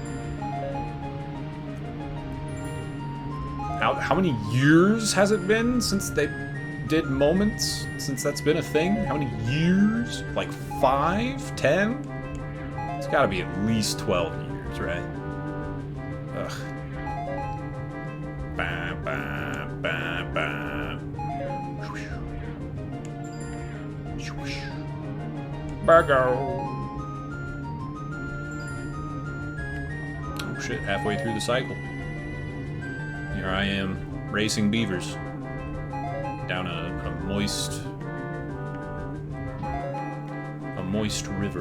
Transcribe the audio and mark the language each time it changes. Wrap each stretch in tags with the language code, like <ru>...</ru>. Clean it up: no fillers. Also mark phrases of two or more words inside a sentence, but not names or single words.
<en>How many years has it been since they did moments? Since that's been a thing? How many years? Like 5? 10? It's gotta be at least 12 years, right? Ugh. Ba, ba, ba, ba. Burgo. Oh shit, halfway through the cycle. Here I am, racing beavers. Down a moist river.</en>